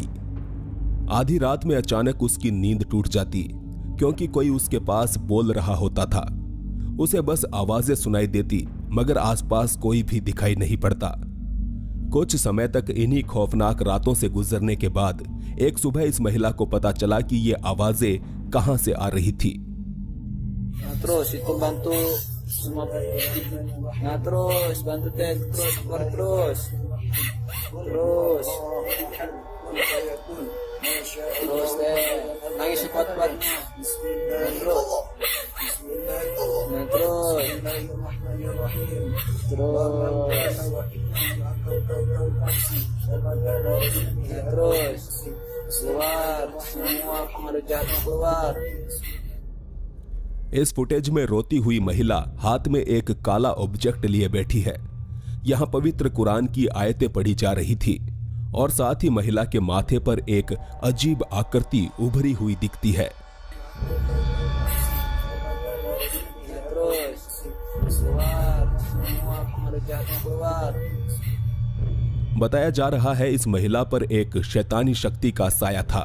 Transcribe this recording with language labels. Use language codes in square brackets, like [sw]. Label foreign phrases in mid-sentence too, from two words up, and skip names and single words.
[hi] आधी रात में अचानक उसकी नींद टूट जाती क्योंकि कोई उसके पास बोल रहा होता था। उसे बस आवाजें सुनाई देती, मगर आसपास कोई भी दिखाई नहीं पड़ता। कुछ समय तक इन्हीं खौफनाक रातों से गुजरने के बाद एक सुबह इस महिला को पता चला कि ये आवाजें कहां से आ रही थी। [id] Terus itu bantu semua nah terus bantu teh terus teh nangis kuat-kuat terus keluar semua pengaruh jahat keluar। [hi] इस फुटेज में रोती हुई महिला हाथ में एक काला ऑब्जेक्ट लिए बैठी है। यहाँ पवित्र कुरान की आयतें पढ़ी जा रही थी और साथ ही महिला के माथे पर एक अजीब आकृति उभरी हुई दिखती है। बताया जा रहा है इस महिला पर एक शैतानी शक्ति का साया था।